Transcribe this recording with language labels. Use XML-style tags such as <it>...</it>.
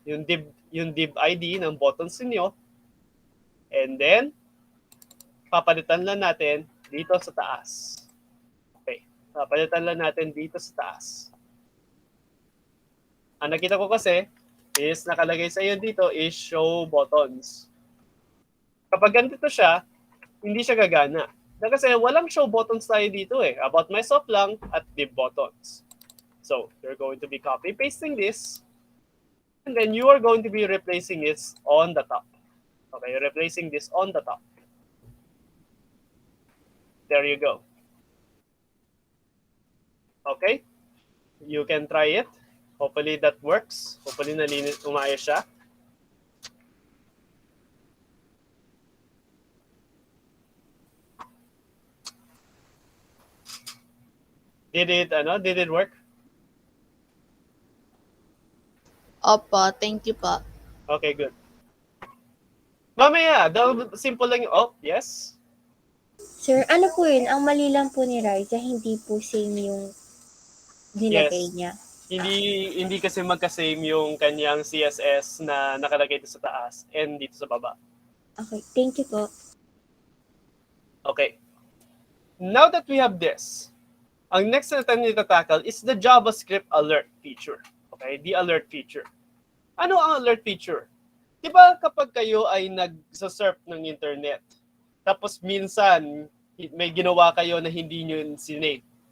<tl>Yung div ID ng buttons niyo.</tl> <en>And then,</en> <tl>papalitan lang natin dito sa taas. Okay. Papalitan lang natin dito sa taas. Ang nakita ko kasi is nakalagay sa iyo dito is show buttons. Kapag ganito siya, hindi siya gagana. Kasi walang show buttons tayo dito eh.</tl> <en>About myself lang at div buttons. So, you're going to be copy-pasting this. And then you are going to be replacing it on the top. Okay, replacing this on the top. There you go. Okay, you can try it. Hopefully that works. Hopefully</en> <tl>nalinis, umayos siya.</tl> <en>Did it work?</en> <tl>Opo,</tl> <en>thank you</en> <tl>po.</tl> <en>Okay, good.</en> <tl>Mamaya, simple lang yung,</tl> <en>yes?</en> <tl>Sir, ano po yun? Ang mali lang po ni Riza, hindi po same yung nilagay</tl> <en>Yes.</en> <tl>niya. Hindi kasi magka-same yung kanyang CSS na nakalagay dito sa taas and dito sa baba.</tl> <en>Okay, thank you</en> <tl>po.</tl> <en>Okay. Now that we have this,</en> <tl>ang next na natin ita-tackle</tl> <en>is the JavaScript alert feature. Okay, the alert feature.</en> <tl>Ano ang alert feature? Di ba kapag kayo ay nag-surf ng internet, tapos minsan may ginawa kayo na hindi nyo sinave.</tl>